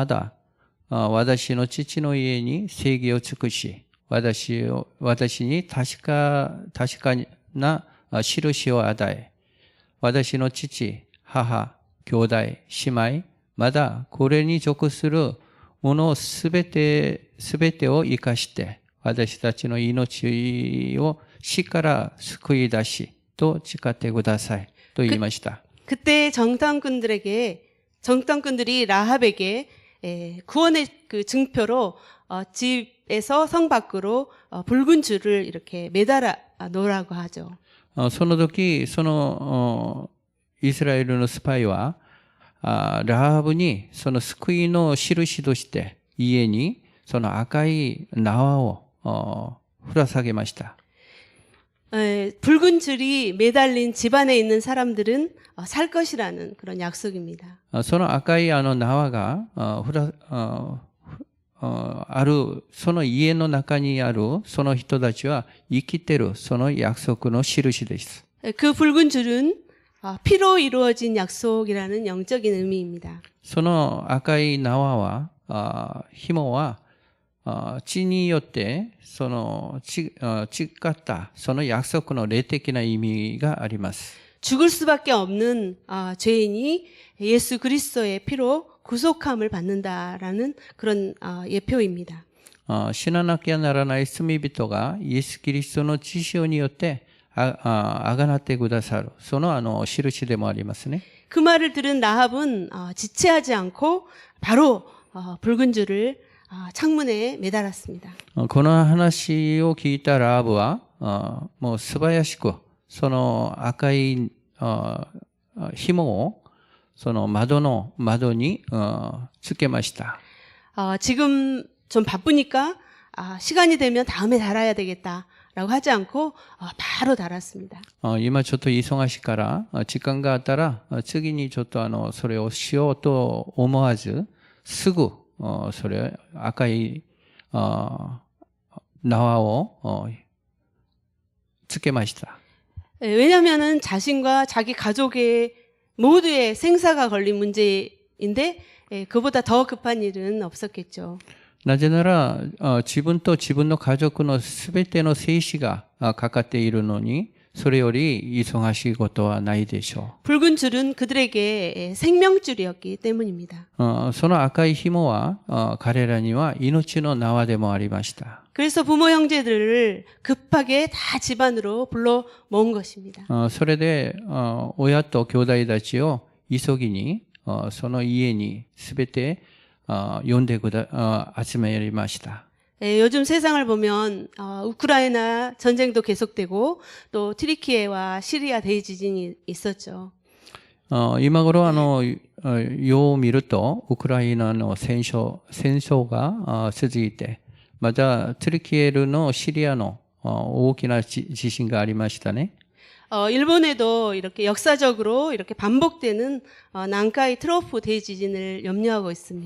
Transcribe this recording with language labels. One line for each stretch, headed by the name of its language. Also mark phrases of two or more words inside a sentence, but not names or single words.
Japanese: だ私の父の家に正義を尽くし、私に確かな印を与え、私の父、母、兄弟、姉妹、まだこれに属するものすべてを生かして、私たちの命を死から救い出し、と誓ってください。と言いました。
Korean: 그때 정탐꾼들이 라합에게 구원의 그 증표로 집에서 성 밖으로 붉은 줄을 이렇게 매달아 놓으라고 하죠.
Japanese: その時、そのイスラエルのスパイは、ラハブにその救いの印として家にその赤い縄をぶら下げました。
Korean: 붉은 줄이 매달린 집안에 있는 사람들은 살 것이라는 그런 약속입니다.
Japanese: その赤い縄があるその家の中にあるその人たちは生きてるその約束の印です。
Korean: 그 붉은 줄은 피로 이루어진 약속이라는 영적인 의미입니다.
Japanese: その赤い縄は紐は血によってその誓ったその約束の霊的な意味があります。
Korean: 죽을 수밖에 없는 죄인이 예수 그리스도의 피로 구속함을 받는다라는 그런 예표입니다.
Japanese: 死ななきゃならない罪人がイエス・キリストの血潮によってあがなってくださるその印でもありますね。
Korean: 그 말을 들은 라합은 지체하지 않고 바로 붉은 줄을 창문에 매달았습니다.
Japanese: この話を聞いたラハブはもう素早しくその赤い紐をその窓につけました。
Korean: 지금 좀 바쁘니까 시간이 되면 다음에 달아야 되겠다라고 하지 않고 바로 달았습니다.
Japanese: 今ちょっと忙しいから時間があったら次にちょっとそれをしようと思わずすぐそれ赤い縄をつけました。
Korean: 왜냐하면은 자신과 자기 가족의 모두의 생사가 걸린 문제인데 그보다 더 급한 일은 없었겠죠.
Japanese: なぜなら自分と自分の家族のすべての生死がかかっているのにそれより忙しいことはないでしょう。
Korean: 붉은 줄은 그들에게 생명줄이었기 때문입니다.
Japanese: その赤い紐は彼らには命の縄でもありました。
Korean: 그래서 부모 형제들을 급하게 다 집안으로 불러 모은 것입니다.
Japanese: それで親と兄弟たちを急ぎにその家にすべて呼んで集めました。
Korean: 요즘 세상을 보면 우크라이나 전쟁도 계속되고 또 트리키에와 시리아 대지진이 있었죠.
Japanese: 今頃世を見るとウクライナの戦争が続いてまたトルキエのシリアの大きな地震がありましたね。
Korean: 일본에도 이렇게 역사적으로 이렇게 반복되는 난카이 트로프 대지진을 염려하고 있습니다.